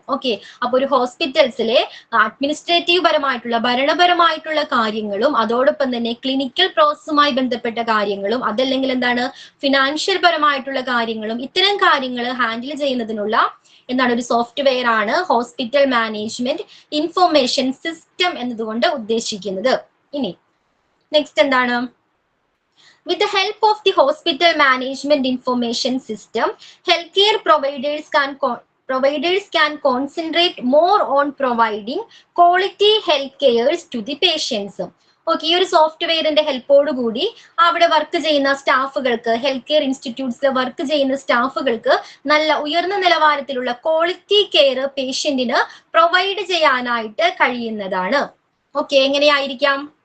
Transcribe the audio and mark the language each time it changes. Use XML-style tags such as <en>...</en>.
<ml>Okay, അപ്പോൾ ഒരു ഹോസ്പിറ്റൽസിലെ administrative പരമായിട്ടുള്ള ഭരണപരമായിട്ടുള്ള കാര്യങ്ങളും അതോടൊപ്പം തന്നെ ക്ലിനിക്കൽ പ്രോസസ്സുമായി ബന്ധപ്പെട്ട കാര്യങ്ങളും അതല്ലെങ്കിൽ എന്താണ് ഫിനാൻഷ്യൽ പരമായിട്ടുള്ള കാര്യങ്ങളും ഇത്തരം കാര്യങ്ങൾ ഹാൻഡിൽ ചെയ്യുന്നതിനുള്ള എന്താണ് ഒരു സോഫ്റ്റ്വെയർ ആണ് ഹോസ്പിറ്റൽ മാനേജ്മെന്റ് ഇൻഫർമേഷൻ സിസ്റ്റം എന്നതുകൊണ്ട് ഉദ്ദേശിക്കുന്നത്. ഇനി നെക്സ്റ്റ് എന്താണ്?</ml> <en>With the help of the hospital management information system, healthcare providers can concentrate more on providing quality healthcare to the patients.</en> <ml>Okay, ഈ ഒരു സോഫ്റ്റ്വെയറിന്റെ ഹെൽപ്പോട് കൂടി അവിടെ വർക്ക് ചെയ്യുന്ന സ്റ്റാഫുകൾക്ക് ഹെൽത്ത് കെയർ ഇൻസ്റ്റിറ്റ്യൂട്ട്സിൽ വർക്ക് ചെയ്യുന്ന സ്റ്റാഫുകൾക്ക് നല്ല ഉയർന്ന നിലവാരത്തിലുള്ള ക്വാളിറ്റി കെയർ പേഷ്യന്റിന് പ്രൊവൈഡ് ചെയ്യാനായിട്ട് കഴിയുന്നതാണ്. ഓക്കെ, എങ്ങനെയായിരിക്കാം?</ml>